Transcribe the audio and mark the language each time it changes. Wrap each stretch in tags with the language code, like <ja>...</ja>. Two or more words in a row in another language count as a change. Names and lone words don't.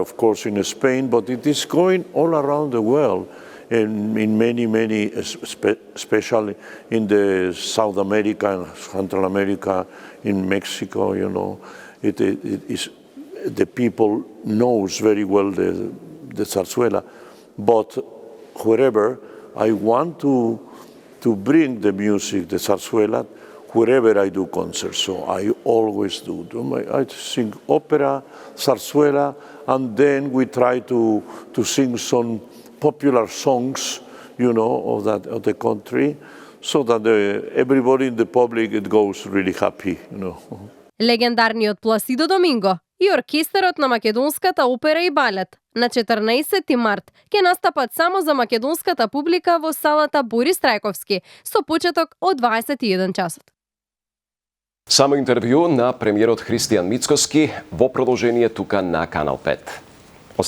<en>of course, in Spain, but it is going all around the world, in many, especially in the South America and Central America, in Mexico, it is, the people knows very well the zarzuela, but wherever I want to bring the music, the zarzuela, wherever I do concerts, so I always do. I sing opera, zarzuela, and then we try to sing some popular songs, of the country, so that everybody in the public it goes really happy,</en> <mk>Легендарниот Пласидо Доминго и оркестарот на македонската опера и балет на 14 март ќе настапат само за македонската публика во салата Борис Трајковски со почеток од 21 часот. Само интервју на премиерот Христијан Мицкоски во продолжение тука на Канал 5.</mk>